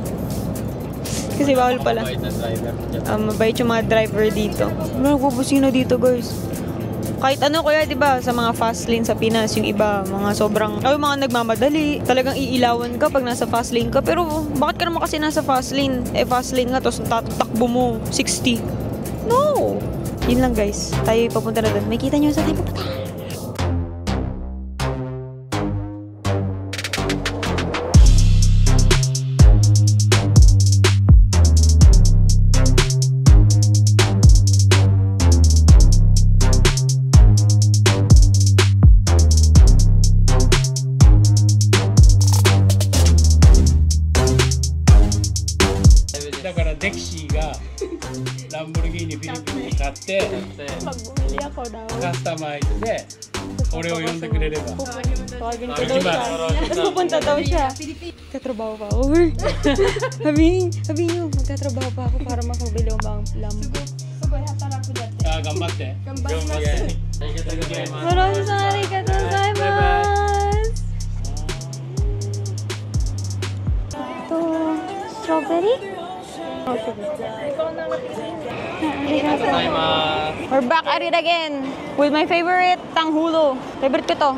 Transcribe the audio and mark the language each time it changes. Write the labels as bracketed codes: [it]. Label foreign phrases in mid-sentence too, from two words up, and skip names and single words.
[tl] Kasi bawal pala. Mabait yung mga driver dito. Nagpupusino dito guys. Kahit ano kuya, diba, sa mga [en] fast lane [tl] sa Pinas, yung iba, mga sobrang, ay mga nagmamadali, talagang iilawan ka pag nasa [en] fast lane [tl] ka. Pero bakit ka naman kasi nasa [en] fast lane? Fast lane [tl] nga, tapos tatakbo mo, 60. No! Yun lang guys, tayo papunta na doon. May kita nyo sa tayo papunta. [ja] Lamborghini フィリピンに買ってカスタマイズで俺を呼んでくれれば行きます。 [tl] Pupunta daw siya. Magtatrabaho pa ako. Sabi niyo, magtatrabaho pa ako para makabili ang mga Lambo. Gambatte. Maraming [ja] ありがとうございます. [tl] Ito, strawberry? [en] We're back at it again with my favorite tanghulo. [tl] Favorite ko to.